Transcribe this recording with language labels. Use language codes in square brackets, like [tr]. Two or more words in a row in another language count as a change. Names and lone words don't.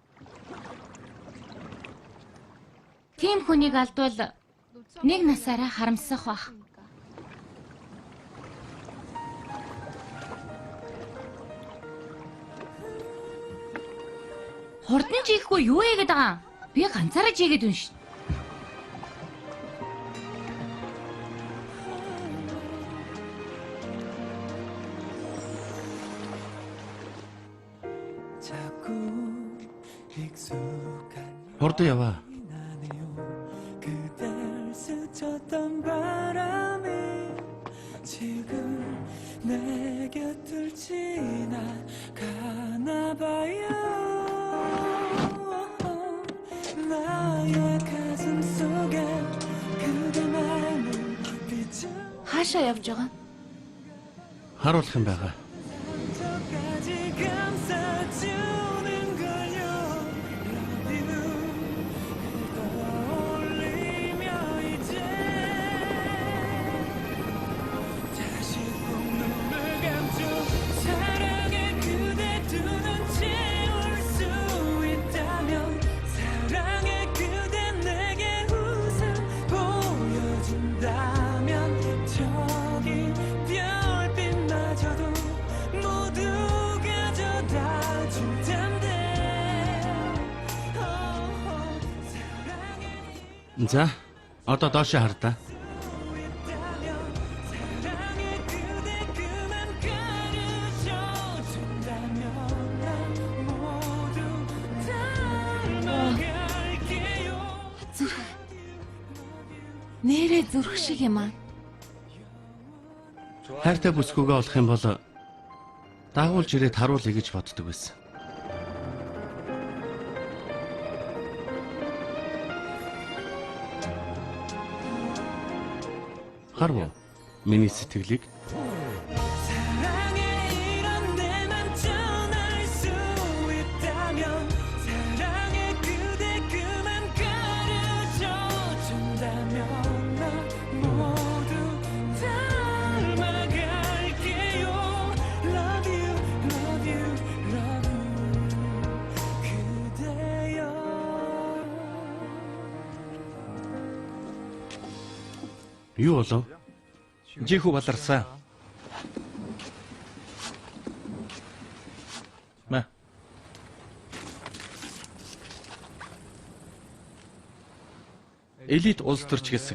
[mn] Тийм хүнийг алдвал нэг насаараа харамсах бах. Хурдан жихгүй юу яагаад байгаа юм? Би ганцаараа жигээд байна шүү. [ko] 자꾸 익숙한 [mn] Хурдан яваа. [ko] 나네요 그댈 스쳤던 바람이 지금 내 곁을 지나가나 봐요 나의 가슴 속에 그대만의 빛을 [mn] Хаашаа явж байгаа? Харуулах юм байгаа. [ko] 저까지 감싸주는 걸요 [en] Love you [ko] 떠올리며 이제 다시 꼭 눈을 감죠 사랑의 그대 두 눈 채울 수 있다면 사랑의 그대 내게 웃음 보여준다면 저기 별빛마저도 모두 가져다 줄 텐데 사랑의 [mn] За, одоо доошоо хардаа. [ko] 있다면 사랑의 그대 그만 가르쳐 준다면 난 모두 닮아갈게요 [mn] Нэрээ зүрх шиг юм аа. Хайртай бүсгүйгээ олох юм бол дагуулж ирээд харуулъя гэж боддог байсан. Харав уу? Миний сэтгэлийг [ko] 사랑의 이런 내만 전할 수 있다면 사랑의 그대 그만 가르쳐 준다면 나 모두 닮아갈게요 [en] Love you, love you, love you [ko] 그대여 [mn] юу болов? Жихүү баларсан. Мэ. Элит улс төрч гэсэн.